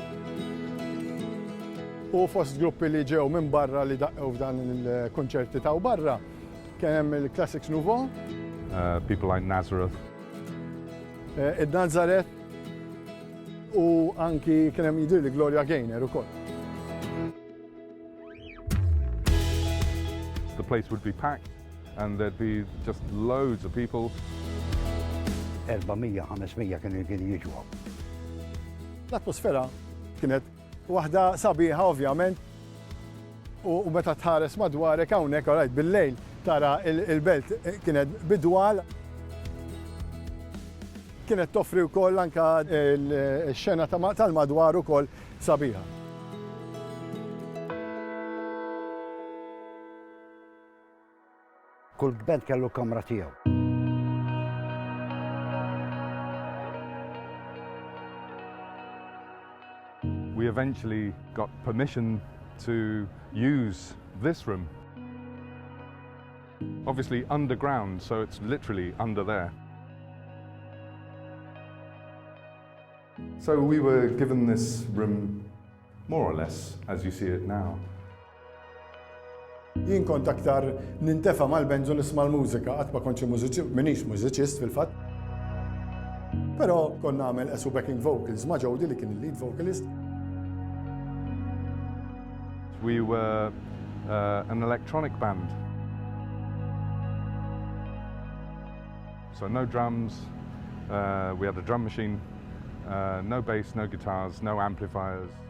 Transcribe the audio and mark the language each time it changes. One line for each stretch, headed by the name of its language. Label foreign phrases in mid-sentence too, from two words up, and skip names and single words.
Maltese: U fost gruppi li ġew minn barra li daqqew f'dan il-kunċerti ta' barra kien hemm il-Classix Nouveaux.
English: People like Nazareth.
Maltese: Il-Nazareth u anki kien hemm jidhir li Gloria Gaynor ukoll.
English: The place would be packed and there'd be just loads of people.
Maltese: 400-500 kienu jiġu. L-atmosfera kienet waħda sabiħa ovvjament u meta tħares madwarek hawnhekk orajt bil-lejl tara il-belt kienet bidwal. kienet toffri wkoll anke l-xena tal-madwar ukoll sabiħa. Kull band kellu kamra tiegħu.
English: We eventually got permission to use this room. Obviously underground, so it's literally under there. So we were given this room more or less as you see it now.
Maltese: Jien kont aktar nintefa' mal-bands u nisma' l-mużika, qatt ma kontx minix mużiċist fil-fatt. Però kont nagħmel esu
English: backing vocals
Maltese: ma' Jody li kien il-
English: lead vocalist. We were an electronic band. So no drums, we had a drum machine, no bass, no guitars, no amplifiers.